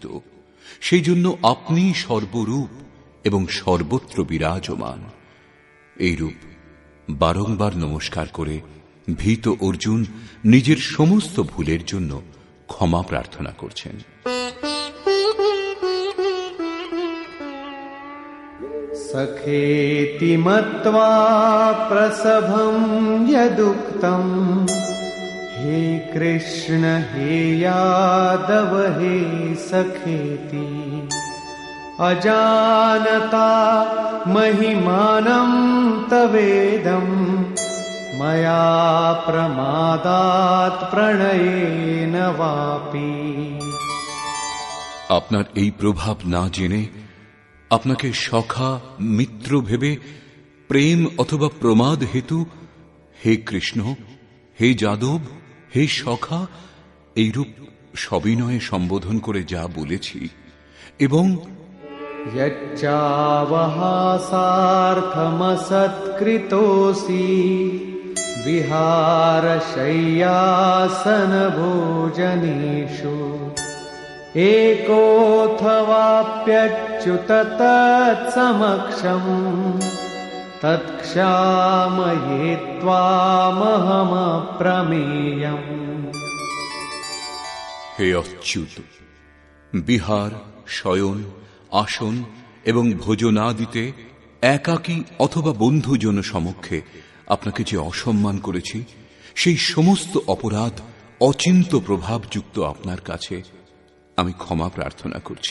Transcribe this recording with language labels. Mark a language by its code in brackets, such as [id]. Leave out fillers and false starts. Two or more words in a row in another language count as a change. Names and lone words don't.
[bn] সেই জন্য আপনি সর্বরূপ এবং সর্বত্র বিরাজমান। এইরূপ বারংবার নমস্কার করে ভীত অর্জুন নিজের সমস্ত ভুলের জন্য ক্ষমা প্রার্থনা করছেন। [sa] सखेति मत्वा प्रसभं यदुक्तं हे कृष्ण हे यादव हे सखेति अजानता महिमानं तवेदं मया प्रमादात् प्रणयेन वापि। [bn] আপনার এই প্রভাব না জেনে, আপনাকে সখা মিত্র ভেবে প্রেম অথবা প্রমাদ হেতু হে কৃষ্ণ, হে যাদব, হে সখা এইরূপ সবিনয়ে সম্বোধন করে যা বলেছি, এবং [sa] यच्चावहासार्थमसत्कृतोऽसि विहारशय्यासन भोजनेषु एकोऽथवाप्यच्युत तत्समक्षम् तत्क्षामये त्वामहमप्रमेयम्। [bn] হে অচ্যুত, বিহার, শয়ন, আসন এবং ভোজনাদিতে একাকী অথবা বন্ধুজন সমক্ষে আপনাকে যে অসম্মান করেছি, সেই সমস্ত অপরাধ অচিন্ত প্রভাবযুক্ত আপনার কাছে আমি ক্ষমা প্রার্থনা করছি।